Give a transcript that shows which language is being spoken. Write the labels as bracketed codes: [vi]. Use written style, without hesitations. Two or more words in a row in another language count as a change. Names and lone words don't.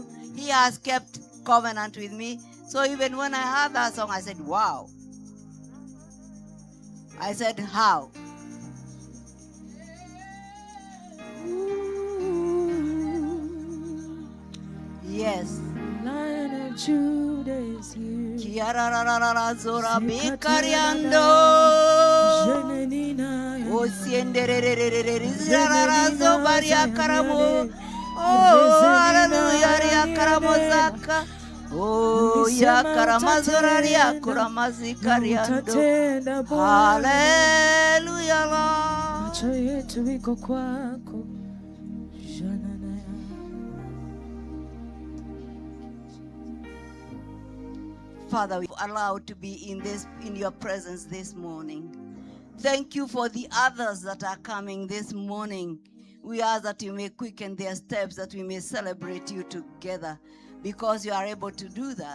[en] He has kept covenant with me. So even when I heard that song, I said, wow. I said, how? Yes. Lion of Judah is here. Kiarararara zora bekariando. Osiendererererere zirarara zobaria karamo. Oh, hallelujah, ria karamozaka. Oh, ya karamazoraria kuramazikariando. Hallelujah, Lord. [sw] Macho yetu iko kwako. [en] Father, we are allowed to be in your presence this morning. Thank you for the others that are coming this morning. We ask that you may quicken their steps, that we may celebrate you together, because you are able to do that.